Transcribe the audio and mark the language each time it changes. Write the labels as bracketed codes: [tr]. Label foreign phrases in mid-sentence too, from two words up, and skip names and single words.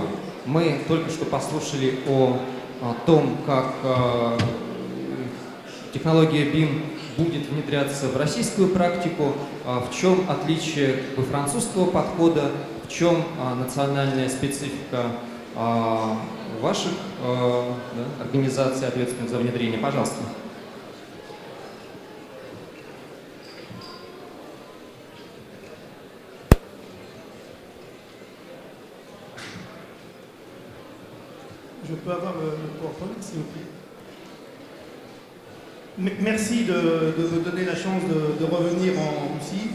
[ru] Мы только что послушали о том, как технология BIM будет внедряться в российскую практику, в чем отличие французского подхода, в чем национальная специфика ваших организаций, ответственных за внедрение. Пожалуйста. [fr] Je peux avoir le PowerPoint, s'il vous plaît. Merci de me donner la chance de revenir en Russie.